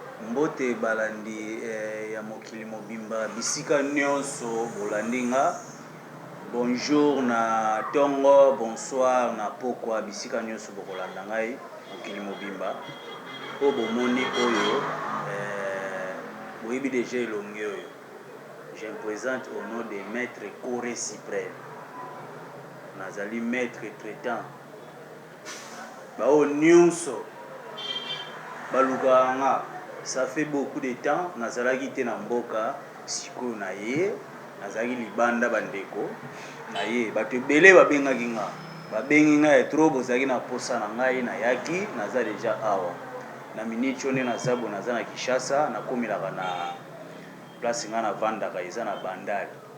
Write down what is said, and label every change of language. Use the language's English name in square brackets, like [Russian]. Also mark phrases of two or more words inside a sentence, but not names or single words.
[Lingala] Mbote balandi, eh, ya mokili mobimba, bisika nyonso bolandi nga. Bonjour na ntongo, bonsoir na pokwa, bisika nyonso bokolanda ngai, mokili mobimba. Po bomoni oyo, eh, boyebi déjà elongi oyo. [French] Je me présente au nom de Maître Corée Suprême. [Lingala] Nazali [French] maître traitant. [Lingala] Bao nyonso balukaka nga. [French] Ça fait beaucoup de temps, [Lingala] nazalaki te na mboka, sikoyo na ye, nazalaki libanda bandeko, na ye, bato ebele babengaki nga. Babengi nga ya trop, bozalaki na posa na ngai, nayaki, naza deja awa. Na minute oyo nde naza boye, naza na Kinshasa, nakomelaka na place nga navandaka, eza na Bandali.